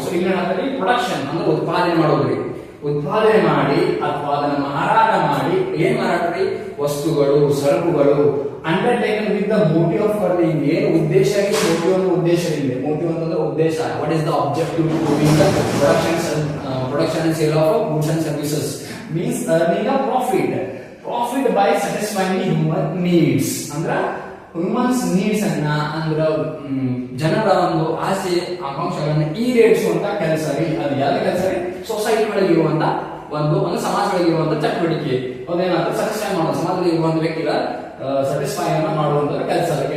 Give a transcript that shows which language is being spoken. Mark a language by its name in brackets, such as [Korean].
[Kannada] So ಇಲ್ಲಿ ಏನಾಗ್ತದೆ, production ಅಂದ್ರೆ ಉತ್ಪಾದನೆ ಮಾಡೋದ್ರಿ. ಉತ್ಪಾದನೆ ಮಾಡಿ ಅಥವಾ ಅದನ್ನು ಮಾರಾಟ ಮಾಡಿ, ಏನ್ ಮಾರಾಟ? ವಸ್ತುಗಳು, ಸರಕುಗಳು. [English] Undertaken with the motive of earning. [Kannada] ಏನು ಉದ್ದೇಶ ಆಗಿದೆ? ಮೋಟಿವ್ ಅನ್ನೋ ಉದ್ದೇಶ ಇದೆ. ಮೋಟಿವ್ ಅಂತಂದ್ರೆ ಉದ್ದೇಶ. [English] What is the objective to doing the production and sale of goods and services. means earning a profit by satisfying human needs. [Kannada] ಅಂದ್ರ ಹ್ಯೂಮನ್ಸ್ ನೀಡ್ಸ್ ಅನ್ನ ಅಂದ್ರ ಜನರ ಒಂದು ಆಸೆ ಆಕಾಂಕ್ಷೆಗಳನ್ನ ಈಡೇರಿಸುವಂತ ಕೆಲಸ ರೀ. ಅದು ಯಾವ ಕೆಲಸ ರೀ? ಸೊಸೈಟಿ ಒಳಗೆ ಇರುವಂತ ಒಂದು ಸಮಾಜಗಳಿಗೆ ಇರುವಂತ ಚಟುವಟಿಕೆ. ಅದೇನಾದ್ರೂ ಸ್ಯಾಟಿಸ್ಫೈ ಮಾಡೋದು, ಸಮಾಜದಲ್ಲಿ ಇರುವಂತ ವ್ಯಕ್ತಿಗಳ ಸ್ಯಾಟಿಸ್ಫೈ ಅನ್ನ ಮಾಡುವಂತ ಕೆಲಸ.